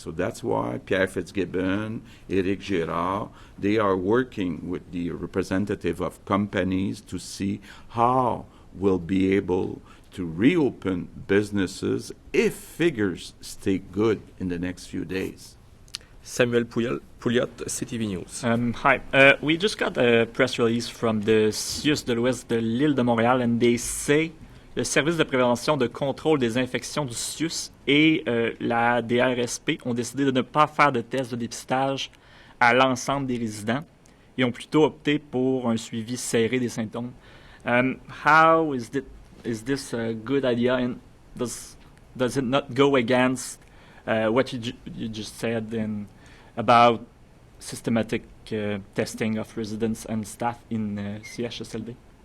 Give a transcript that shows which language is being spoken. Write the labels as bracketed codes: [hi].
[en] So that's why Pierre Fitzgibbon, Éric Girard, they are working with the representative of companies to see how we'll be able to reopen businesses if figures stay good in the next few days. Samuel Pouliot, CTV News. Hi. We just got a press release from the CIUS [fr] de l'Ouest de l'île de Montréal, [en] and they say [fr] le service de prévention de contrôle des infections du CIUS et la DRSP ont décidé de ne pas faire de tests de dépistage à l'ensemble des résidents et ont plutôt opté pour un suivi serré des symptômes. [en] How is this a good idea, and does it not go against what you just said about systematic testing of residents and staff in CHSLD?